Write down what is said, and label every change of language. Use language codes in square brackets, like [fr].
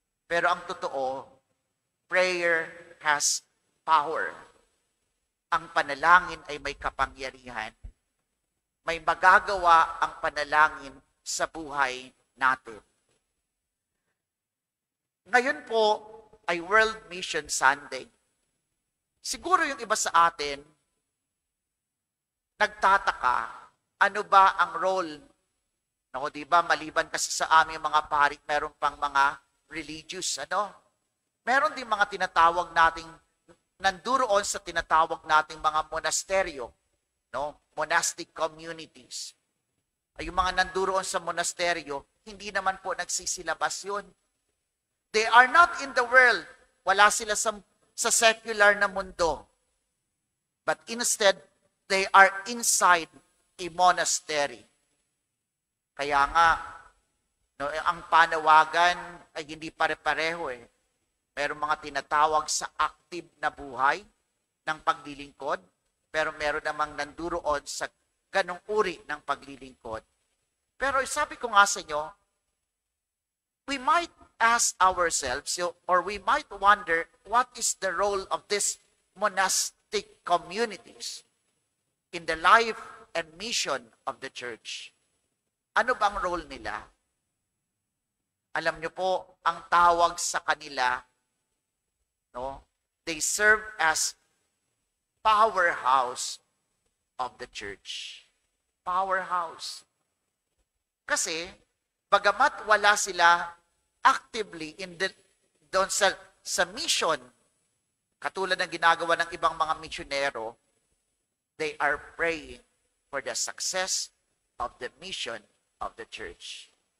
[tl] Pero ang totoo, [en] prayer has power. [tl] Ang panalangin ay may kapangyarihan. May magagawa ang panalangin sa buhay natin. Ngayon po ay World Mission Sunday. Siguro yung iba sa atin, nagtataka, ano ba ang role? No, di ba, maliban kasi sa aming mga pari, meron pang mga religious, Meron din mga tinatawag nating, nanduroon sa tinatawag nating mga monasteryo, no? Monastic communities. Ay, yung mga nanduroon sa monasteryo, hindi naman po nagsisilabas yun. [en] They are not in the world. [tl] Wala sila sa secular na mundo. [en] But instead, they are inside a monastery. [tl] Kaya nga, no, ang panawagan ay hindi pare-pareho eh. Meron mga tinatawag sa active na buhay ng paglilingkod, pero meron namang nanduroon sa ganong uri ng paglilingkod. Pero sabi ko nga sa inyo, [en] we might ask ourselves, or we might wonder, what is the role of these monastic communities in the life and mission of the church? [tl] Ano bang role nila? Alam niyo po, ang tawag sa kanila, no? [en] They serve as powerhouse of the church. [tl] Powerhouse. Kasi, bagamat wala sila actively doon sa mission, katulad ng ginagawa ng ibang mga misyonero, [en] they are praying for the success of the mission of the church.